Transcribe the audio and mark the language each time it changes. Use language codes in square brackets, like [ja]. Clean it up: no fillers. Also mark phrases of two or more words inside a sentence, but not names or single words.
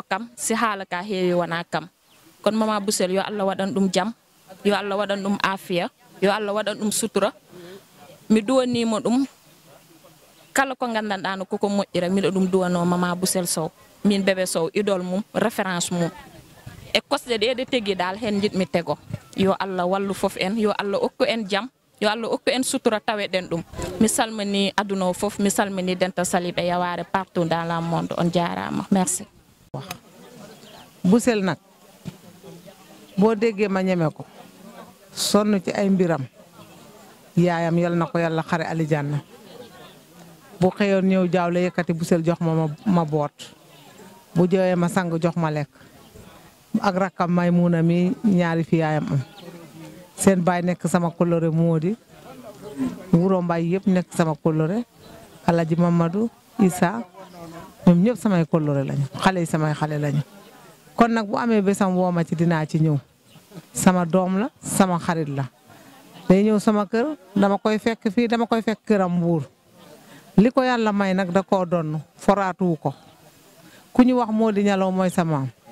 [ff] kam si haala ka heewi wona kam kono Mama Bousel yo Allah waɗan ɗum jam yo Allah waɗan ɗum afiya yo Allah waɗan ɗum sutura mi duwanimo ɗum kala ko gandanɗa no koko moƴƴi rek miɗo ɗum duwano Mama Bousel Sow min bébé Sow idole mum référence mum e kosɗe ɗe ɗe tegi dal hen jiɗmi tego yo Allah wallu fof en yo Allah okku en jam yo Allah okku en sutura taweɗen ɗum mi salmini aduna o fof mi salmini Dental Salibé Yawaré [fr] partout dans le monde [ff] on jarama merci. [wo] Bousel nag boo déggee ma ñeme ko sonn ci ay mbiram yaayam yal na ko yàlla xare alijanna bu xëyoon ñëw jaawle yëkkati Bousel jox ma boot bu jooyee ma sang jox ma lekk ak rakkam Maymuna mi ñaari fi yaayam am seen baay nekk sama kolore Moodi wuro Mbaay yëpp nekk sama kolore Alaji Mamadou Issa ñoom ñëpp samay kolore lañu xale yi samay xale lañu kon nag bu amee bésam woo ma ci dinaa ci ñëw sama doom la sama xarit la day ñëw sama kër dama koy fekk fii dama koy fekk këram Mbuur li ko yàlla may nag da koo donn foraatuwu ko ku ñu wax Moodi Ñalaw mooy sa maam